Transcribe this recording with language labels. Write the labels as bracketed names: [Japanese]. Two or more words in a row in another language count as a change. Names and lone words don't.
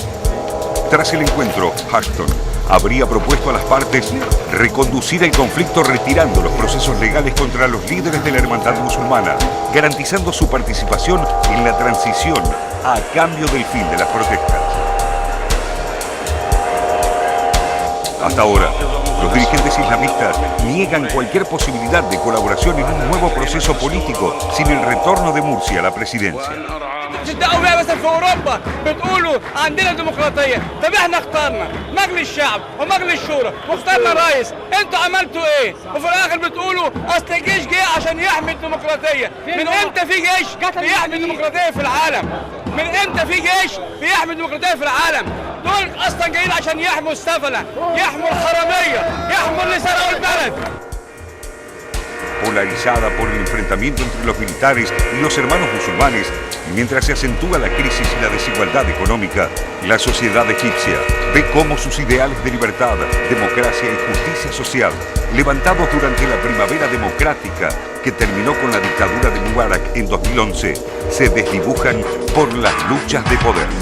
[Spanish] Tras el encuentro, Ashton habría propuesto a las partes reconducir el conflicto retirando los procesos legales contra los líderes de la hermandad musulmana, garantizando su participación en la transición a cambio del fin de las protestas. Hasta ahora, los dirigentes islamistas niegan cualquier posibilidad de colaboración en un nuevo proceso político sin el retorno de Mursi a la presidencia. [Arabic] تبدأوا بها مثلا في اوروبا بتقولوا عندنا ديمقراطيه، طب احنا اخترنا مجلس الشعب ومجلس الشورى واخترنا رئيس، انتوا عملتوا ايه؟ وفي الاخر بتقولوا اصل الجيش جه عشان يحمي الديمقراطيه، من امتى في جيش بيحمي الديمقراطيه في العالم؟ من امتى في جيش بيحمي الديمقراطيه في العالم؟ دول اصلا جايين عشان يحموا السفله، يحموا الحراميه، يحموا اللي سرقوا البلد. [Spanish] Polarizada por el enfrentamiento entre los militares y los hermanos musulmanes, mientras se acentúa la crisis y la desigualdad económica, la sociedad egipcia ve cómo sus ideales de libertad, democracia y justicia social, levantados durante la primavera democrática que terminó con la dictadura de Mubarak en 2011, se desdibujan por las luchas de poder.